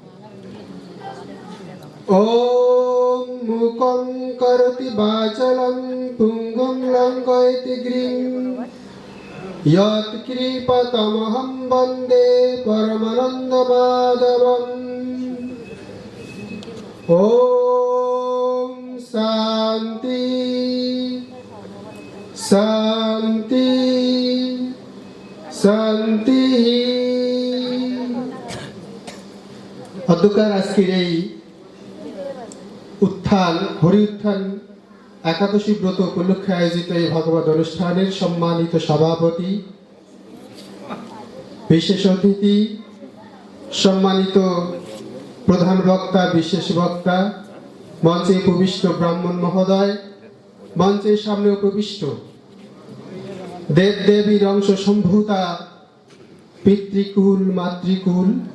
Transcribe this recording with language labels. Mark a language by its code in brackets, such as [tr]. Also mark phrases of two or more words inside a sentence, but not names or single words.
[sa] ॐ मूकं करोति वाचालं पुंगुं लङ्घयति गिरिं यत्कृपातमहं वन्दे परमानन्दमाधवम्। ॐ शान्ति शान्ति शान्ति। [bn] অধ্যকার আজকের এই উত্থান হরি উত্থান একাদশী ব্রত উপলক্ষে আয়োজিত এই ভাগবত অনুষ্ঠানের সম্মানিত সভাপতি, বিশেষ অতিথি, সম্মানিত প্রধান বক্তা, বিশেষ বক্তা, মঞ্চে উপবিষ্ট ব্রাহ্মণ মহোদয়, মঞ্চের সামনে উপবিষ্ট দেব দেবীর অংশ সম্ভূতা পিতৃকুল, মাতৃকুল